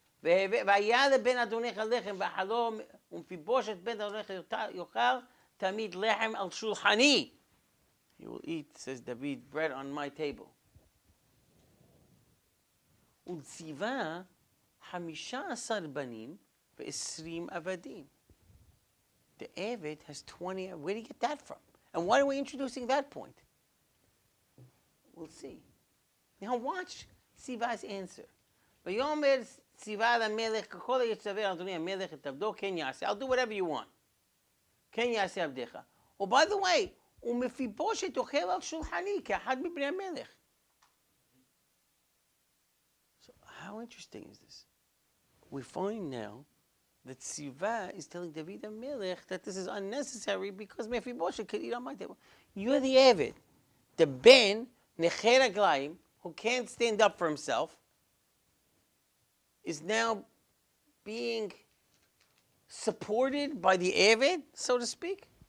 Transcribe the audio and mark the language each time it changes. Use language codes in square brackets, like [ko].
[he] והיה לבן אדונך לחם ואכלו ומפיבושת בן אדונך יאכל תמיד לחם על שולחני. [en] He will eat, says David, bread on my table. [he] ולציווה 15 בנים ו20 עבדים. [en] The Eved has 20. Where do you get that from? And why are we introducing that point? We'll see. Now watch Siva's answer. [he] ויאמר ציווה למלך ככל יצווה אדוני המלך את עבדו כן יעשה. [en] I'll do whatever you want. [he] כן יעשה עבדך. [en] Oh, by the way, [he] ומפיבושת אוכל על שולחני כאחד מבני המלך. [en] So how interesting is this? We find now that Siva is telling David HaMelech that this is unnecessary because Mephibosheth could eat on my table. You're the Eved, the Ben Necher Raglayim, who can't stand up for himself, is now being supported by the Eved, so to speak.